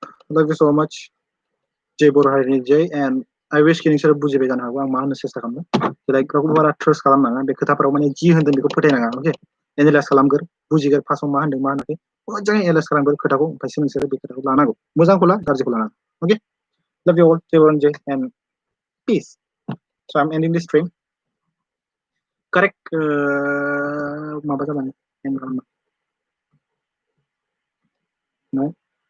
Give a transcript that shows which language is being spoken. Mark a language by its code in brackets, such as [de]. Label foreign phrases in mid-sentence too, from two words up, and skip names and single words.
[en] Love you so much. [brx] Jai BORO HARINI Jai, [en] and I wish [brx] कि नोंसोर बुजिबाय जानो हागौ आं मा होननो सेस्था खालामदों। लाइक रावखौबो बारा ट्रास्ट खालामनाङा बे खोथाफोराव माने जि होनदों बेखौ फोथायनाङा अके एनालाइज खालामगोर बुजिगोर फार्स्टआव मा होनदों मा होनाखै मोजाङै एनालाइज खालामगोर खोथाखौ ओमफ्रायसो नोंसोरो बे खोथाखौ लानांगौ मोजांखौ ला गाज्रिखौ लानाङा अके [en] love you all [brx] Jai BORO HARINI Jai [en] and peace. So I'm ending this stream. [brx] Correct माबा जाबाय no